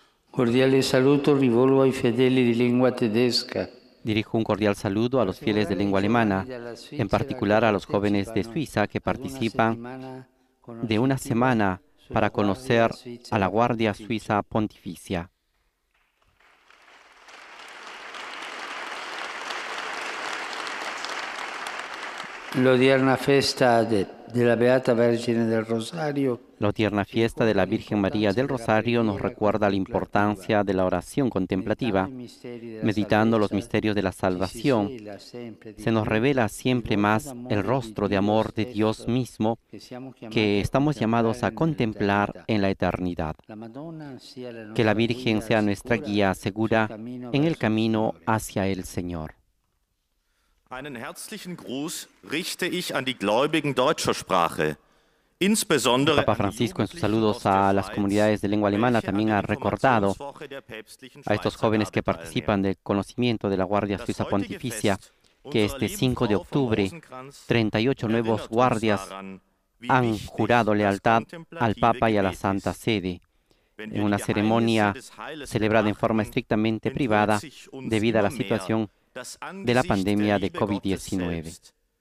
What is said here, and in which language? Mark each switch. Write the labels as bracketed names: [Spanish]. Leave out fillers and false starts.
[Italian] Cordiale saluto rivolgo ai fedeli di lingua tedesca. [Spanish] Dirijo un cordial saludo a los fieles de lengua alemana, en particular a los jóvenes de Suiza que participan de una semana para conocer a la Guardia Suiza Pontificia. [Italian] L'odierna festa della Beata Vergine del Rosario. [Spanish] La tierna fiesta de la Virgen María del Rosario nos recuerda la importancia de la oración contemplativa. Meditando los misterios de la salvación, se nos revela siempre más el rostro de amor de Dios mismo que estamos llamados a contemplar en la eternidad. Que la Virgen sea nuestra guía segura en el camino hacia el Señor. [German] Einen herzlichen Gruß richte ich an die Gläubigen deutscher Sprache. Insbesondere [Spanish] Papa Francisco, en sus saludos a las comunidades de lengua alemana, también ha recordado a estos jóvenes que participan del conocimiento de la Guardia Suiza Pontificia que este 5 de octubre 38 nuevos guardias han jurado lealtad al Papa y a la Santa Sede en una ceremonia celebrada en forma estrictamente privada debido a la situación de la pandemia de COVID-19.